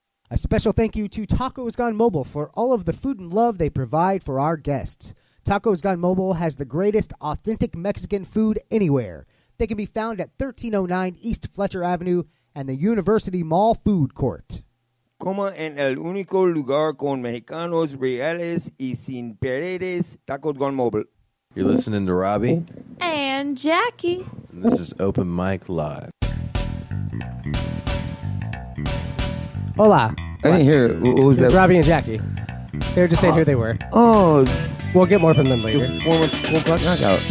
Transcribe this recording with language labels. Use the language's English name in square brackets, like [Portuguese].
[English] A special thank you to Tacos Gone Mobile for all of the food and love they provide for our guests. Tacos Gone Mobile has the greatest authentic Mexican food anywhere. They can be found at 1309 East Fletcher Avenue and the University Mall Food Court. [Spanish] Coma en el único lugar con mexicanos reales y sin paredes, Tacos Gone Mobile. [English] You're listening to Robbie. And Jackie. And this is Open Mic Live. [Spanish] Hola. [English] I didn't hear it. What was It's that? Robbie and Jackie. They were just saying who they were. Oh. We'll get more from them later. 4 o'clock knockout.